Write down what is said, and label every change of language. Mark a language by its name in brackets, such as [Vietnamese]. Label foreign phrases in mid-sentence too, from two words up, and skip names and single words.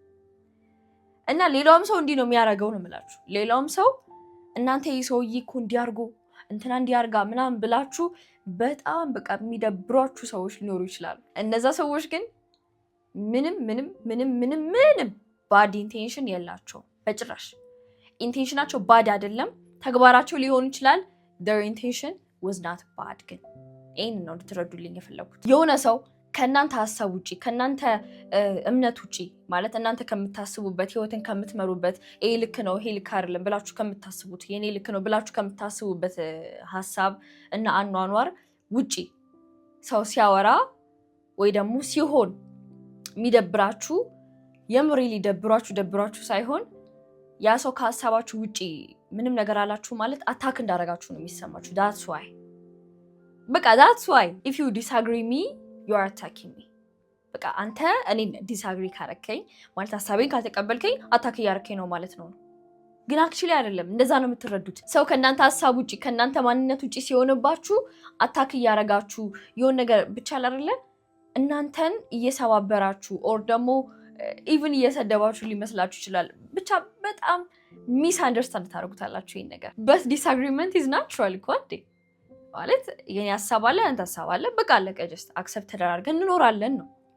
[Amharic] እና ሌላውም ሰው እንዲህ ነው የሚያደርገው ነው የምላችሁ። ሌላውም ሰው እናንተ ይህ ሰውዬ እኮ እንዲያርጉ እንትና እንዲያርጋ ምናምን ብላችሁ በጣም በቃ የሚደብሯችሁ ሰዎች ሊኖሩ ይችላሉ። እነዛ ሰዎች ግን ምንም [English] bad intention [Amharic] የላቸውም በጭራሽ። ኢንቴንሽናቸው ባድ አይደለም፣ ተግባራቸው ሊሆን ይችላል [English] their intention was not bad። [Amharic] ግን ይህን ነው ልትረዱልኝ የፈለጉት። የሆነ ሰው ከእናንተ ሀሳብ ውጪ ከእናንተ እምነት ውጪ ማለት እናንተ ከምታስቡበት ህይወትን ከምትመሩበት ይሄ ልክ ነው ይሄ ልክ አይደለም ብላችሁ ከምታስቡት የኔ ልክ ነው ብላችሁ ከምታስቡበት ሀሳብ እና አኗኗር ውጪ ሰው ሲያወራ ወይ ደግሞ ሲሆን የሚደብራችሁ የምሬ ሊደብሯችሁ ሳይሆን ያ ሰው ከሀሳባችሁ ውጪ ምንም ነገር አላችሁ ማለት አታክ እንዳደረጋችሁ ነው የሚሰማችሁ። that's [English] why if you disagree me you are attacking me። [Amharic] በቃ አንተ እኔን ዲስአግሪ ካረከኝ ማለት ሀሳቤን ካልተቀበልከኝ አታክ እያረከኝ ነው ማለት ነው። ግን አክቹሊ አይደለም፣ እንደዛ ነው የምትረዱት። ሰው ከእናንተ ሀሳብ ውጪ ከእናንተ ማንነት ውጪ ሲሆንባችሁ አታክ እያረጋችሁ የሆነ ነገር ብቻ አይደለ እናንተን እየሰባበራችሁ ኦር ደግሞ ኢቭን እየሰደባችሁ ሊመስላችሁ ይችላል። ብቻ በጣም [English] misunderstand [Amharic] ታደርጉታላችሁ ይሄን ነገር። [English] but disagreement is natural [Amharic] እኮ እንዴ ማለት የኔ ሀሳብ አለ አንተ ሀሳብ አለ በቃ አለቀ። [English] just accept [Amharic] ተደራርገን እንኖራለን ነው።